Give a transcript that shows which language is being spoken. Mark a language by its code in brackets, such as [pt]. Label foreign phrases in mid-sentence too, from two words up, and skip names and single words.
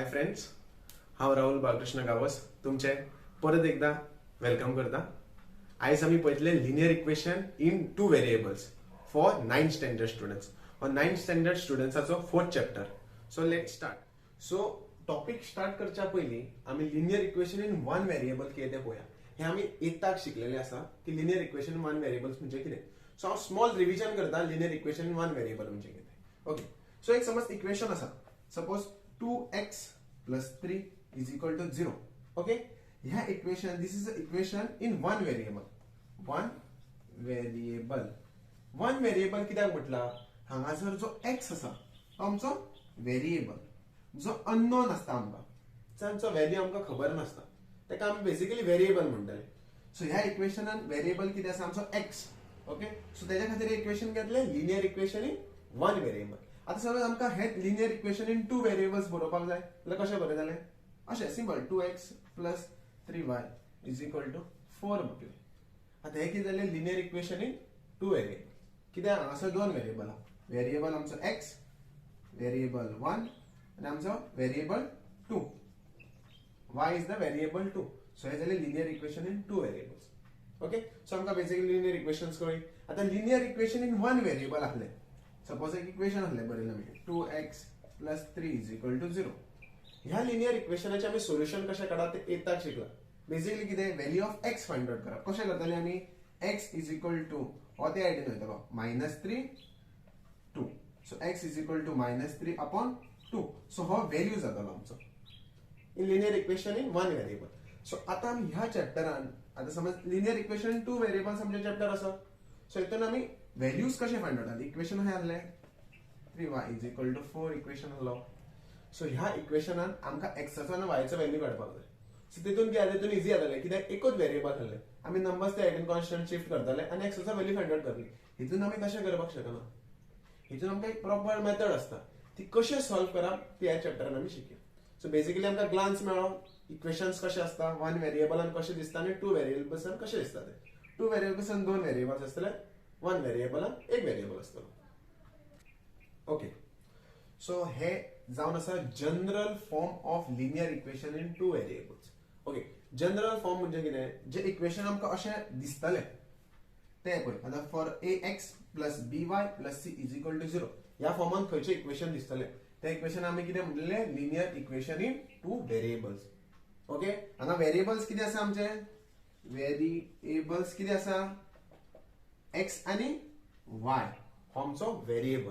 [kok] फ्रेंड्स, हांव राहुल बाळकृष्ण गावस तुमचे परत एकदा वेलकम करता. आयज आमी पळयतले [en] linear equation in two variables for 9th standard students. [kok] और 9th स्टँडर्ड स्टुडंट्साचो 4th चॅप्टर. [en] So let start. so topic start [kok] करच्या पयलीं आमी [en] linear equation in one variable [kok] कितें तें पळोवया. हे आमी एताक शिकलेले आसा की [en] linear equation in one variables [kok] म्हणजे कितें. सो हांव [en] small revision [kok] करता [en] linear equation in one variable [kok] म्हणजे कितें. [en] Okay, so [kok] एक समज इक्वेशन आसा. [en] सपोज 2x plus 3 is equal to 0. Okay, ह्या इक्वेशन, this is equation in one variable. [kok] वन व्हेरिएबल कित्याक म्हटला, हांगासर जो x आसा तो आमचो व्हेरिएबल, जो अननोन आसता आमकां, जांचो व्हॅल्यू आमकां खबर नासता, ताका आमी बेसिकली व्हेरिएबल म्हणटले. सो ह्या इक्वेशनान व्हेरिएबल कितें आसा, आमचो x. [en] Okay, so [kok] तेज्या खातीर इक्वेशन घेतले [en] linear equation in one variable. [kok] आता समज आमकां हे [en] linear equation in two variables [kok] बरोवपाक जाय जाल्यार कशें बरयतले, अशें [en] simple 2x plus 3y is equal to 4 [kok] म्हटलें. आता हे कितें जालें, [en] linear equation in two variable. [kok] कित्याक हांगासर दोन व्हेरिएबल आहा. व्हेरिएबल आमचो x, व्हेरिएबल 1 आनी आमचो व्हेरिएबल 2. [en] y is the variable 2. [kok] सो हे जालें [en] linear equation in two variables. Okay, so [kok] आमकां बेसिकली [en] linear equations [kok] कळ्ळी. आता [en] linear equation in one variable [kok] आसलें. सपोज एक इक्वेशन आसलें बरयलें आमी [en] 2x plus 3 is equal to 0. [kok] ह्या लिनियर इक्वेशनाचे आमी सोल्युशन कशें काडप तें एताक शिकला. बेसिकली कितें, [en] value of x find out [kok] करप. कशें करतले आमी, [en] x is equal to [kok] हो ते आयडीन वयतलो -3 2. [en] So x is equal to -3 upon 2. [kok] सो हो व्हॅल्यू जातलो आमचो [en] in linear equation in one variable. [kok] सो आता आमी ह्या चॅप्टरान, आता समज [en] linear equation in two variables [kok] आमचे चॅप्टर आसा. सो हितून आमी व्हॅल्यूज कशें [en] find out [kok] जातले. इक्वेशन हे आहले [en] 3y is equal to 4 equation [kok] आसलो. सो ह्या इक्वेशनान आमकां एक्साचो आनी वायचो व्हॅल्यू काडपाक जाय. सो तितून कितें जालें, तितून इजी जातालें कित्याक एकूच व्हेरिएबल आसलें. आमी नंबर्स ते आयडीन कॉन्स्टंट शिफ्ट करताले आनी एक्साचो व्हॅल्यू [en] find out [kok] करतले. हितून आमी तशें करपाक शकना. हितून आमकां एक [en] proper method [kok] आसता, ती कशें सॉल्व करप ती ह्या चॅप्टरान आमी शिकया. [en] so basically [kok] आमकां ग्लान्स मेळ्ळो इक्वेशन्स कशें आसता, वन व्हेरिएबलान कशें दिसता आनी टू व्हेरिएबल्सान कशें दिसता ते. टू व्हेरिएबल्सान दोन व्हेरिएबल्स आसतले, वन व्हेरिएबलान एक व्हेरिएबल आसतलो. [en] Okay, so [kok] हे जावन आसा [en] general form of linear equation in two variables. Okay, general form [kok] म्हणजे कितें, जे इक्वेशन आमकां अशें दिसतले ते पळय. आतां [en] for ax plus by plus c is equal to 0 [kok] ह्या फॉर्मान खंयचे इक्वेशन दिसतले ते इक्वेशन आमी कितें म्हणटले, [en] linear equation in two variables. [kok] ओके, हांगा व्हेरिएबल्स कितें आसा आमचे, व्हेरिएबल्स कितें आसा, x आनी y हो आमचो व्हेरिएबल.